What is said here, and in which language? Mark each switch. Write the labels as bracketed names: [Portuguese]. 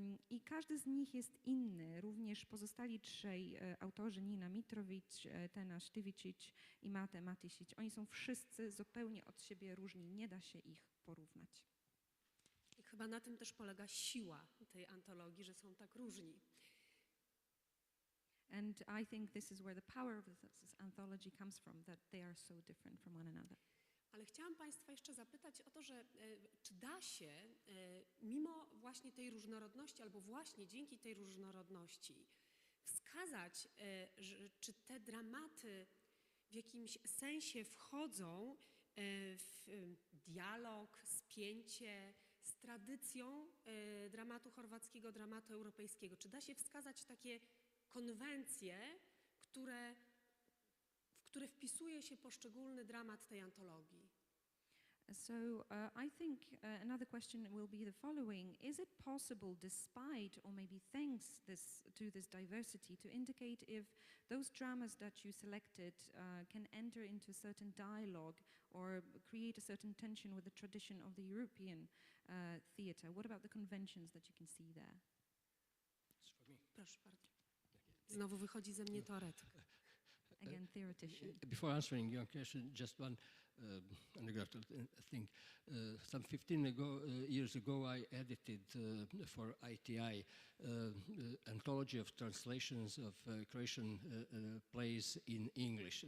[Polish] I każdy z nich jest inny. Również pozostali 3 autorzy, Nina Mitrović, Tena Štivičić i Mate Matešić. Oni są wszyscy zupełnie od siebie różni, nie da się ich porównać. I chyba na tym też polega siła tej antologii, że są tak różni. [English] And I think this is where the power of this anthology comes from, that they are so different from one another. [Polish] Ale chciałam Państwa jeszcze zapytać o to, że czy da się, mimo właśnie tej różnorodności, albo właśnie dzięki tej różnorodności, wskazać, czy te dramaty w jakimś sensie wchodzą w dialog, spięcie z tradycją dramatu chorwackiego, dramatu europejskiego. Czy da się wskazać takie konwencje, w które wpisuje się poszczególny dramat tej antologii? [English] So I think another question will be the following. Is it possible, despite or maybe thanks to this diversity, to indicate if those dramas that you selected can enter into a certain dialogue or create a certain tension with the tradition of the European theatre? What about the conventions that you can see there? [Polish] Proszę bardzo. Znowu wychodzi ze mnie teoretyk. [English] Again, theoretician. Before answering your question, just one anecdotal thing. Some 15 years ago, I edited for ITI Anthology of Translations of Croatian Plays in English.